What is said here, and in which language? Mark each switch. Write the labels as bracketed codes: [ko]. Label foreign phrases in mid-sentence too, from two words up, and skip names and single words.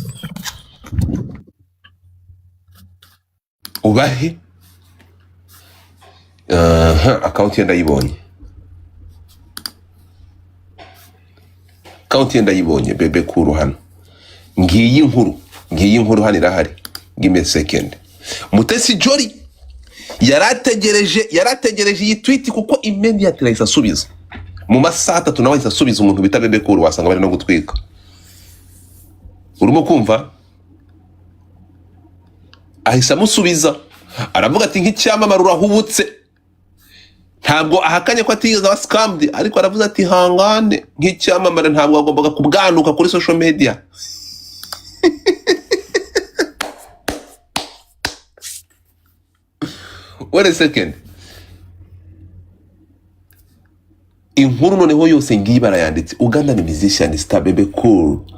[rw] ubahe account ye ndayibonye, account ye ndayibonye. Bebe Cool hano, ngiyi inkuru hano irahari. [en] Give me a second. [rw] Mutesi Jolly yarategereje iyi tweet kuko immediately ahise asubiza mu masaha 3 nawe ahise asubiza umuntu bita Bebe Cool, wasanga bari no gutwika. Urimo kumva? Ahise amusubiza aravuga ati nk'icyamamare urahubutse. Ntabwo ahakanye ko atigeze aba scammed, ariko aravuze ati hangane, nk'icyamamare ntabwo agombaga kubwanuka kuri [en] social media. Wait a second. [rw] Inkuru noneho yose ngiyi barayanditse. Uganda ni [en] musician star [rw] Bebe Cool.